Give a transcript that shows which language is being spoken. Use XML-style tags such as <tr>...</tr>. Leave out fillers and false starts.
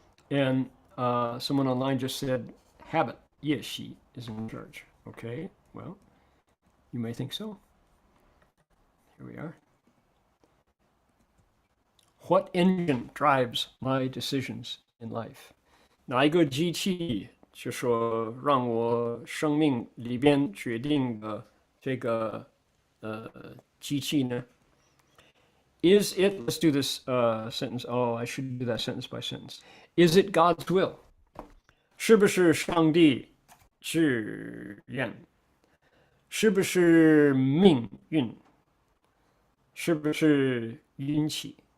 <en>And someone online just said, habit, yes, she is in charge. Okay, well, you may think so. Here we are. What engine drives my decisions in life?</en> <zh>哪一个机器就说让我生命里边决定的这个机器呢？</zh> <en>Is it, let's do this sentence. Oh, I should do that sentence by sentence. Is it God's will?</en> <zh>是不是上帝自愿？是不是命运？是不是运气？</zh>